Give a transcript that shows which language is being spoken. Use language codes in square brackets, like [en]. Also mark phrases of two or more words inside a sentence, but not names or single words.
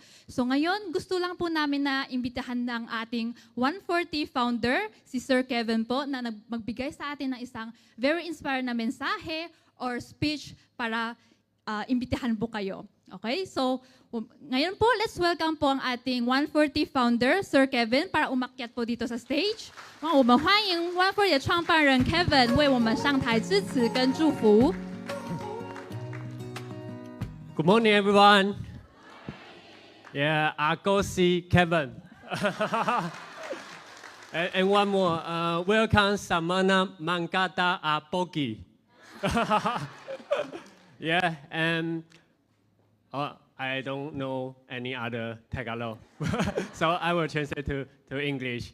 [tl] So ngayon, gusto lang po namin na imbitahan ng ating 140 founder, si Sir Kevin po, na magbigay sa atin ng isang [en] very inspiring [tl] na mensahe or speech para imbitahan po kayo. Okay, so ngayon po, [en] let's welcome [tl] po ang ating 140 founder, Sir Kevin, para umakyat po dito sa stage. [zh] 我们欢迎140的创办人 Kevin 为我们上台致辞跟祝福。 [en] Good morning, everyone. Yeah, I go see Kevin. and one more, welcome Samana Mangata Bogi. Yeah, and I don't know any other Tagalog, so I will translate to English.